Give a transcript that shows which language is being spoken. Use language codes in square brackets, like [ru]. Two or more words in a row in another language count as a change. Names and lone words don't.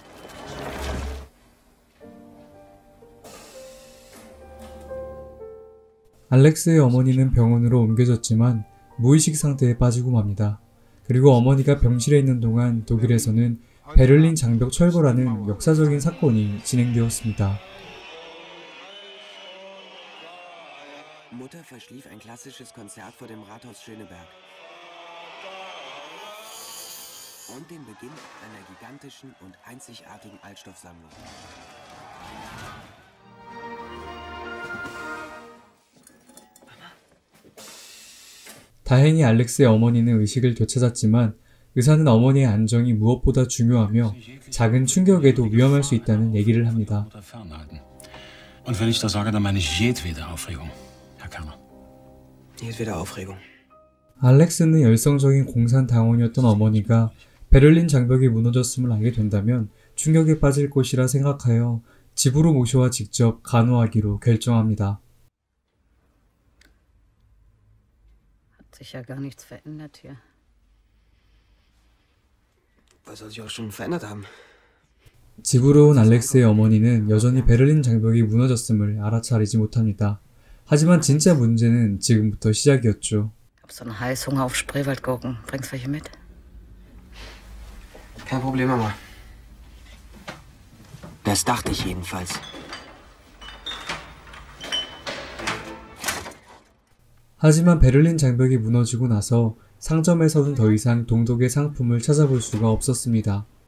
[ko] 알렉스의 어머니는 병원으로 옮겨졌지만 무의식 상태에 빠지고 맙니다. 그리고 어머니가 병실에 있는 동안 독일에서는 베를린 장벽 철거라는 역사적인 사건이 진행되었습니다. [de] Mutter verschlief ein klassisches Konzert vor dem Rathaus Schöneberg und den Beginn einer gigantischen und einzigartigen Altstoffsammlung. [ko] 다행히 알렉스의 어머니는 의식을 되찾았지만 의사는 어머니의 안정이 무엇보다 중요하며 작은 충격에도 위험할 수 있다는 얘기를 합니다. 알렉스는 열성적인 공산당원이었던 어머니가 베를린 장벽이 무너졌음을 알게 된다면 충격에 빠질 것이라 생각하여 집으로 모셔와 직접 간호하기로 결정합니다. [de] Sich ja gar nichts verändert hier. Was soll sich auch schon verändert haben? [ko] 집으로 온 알렉스의 어머니는 여전히 베를린 장벽이 무너졌음을 알아차리지 못합니다. 하지만 진짜 문제는 지금부터 시작이었죠. [de] Hab's einen Heißhunger auf Spreewaldgurken. Bringst welche mit? Kein Problem, Mama. Das dachte ich jedenfalls. [ko] 하지만 베를린 장벽이 무너지고 나서 상점에서는 더 이상 동독의 상품을 찾아볼 수가 없었습니다.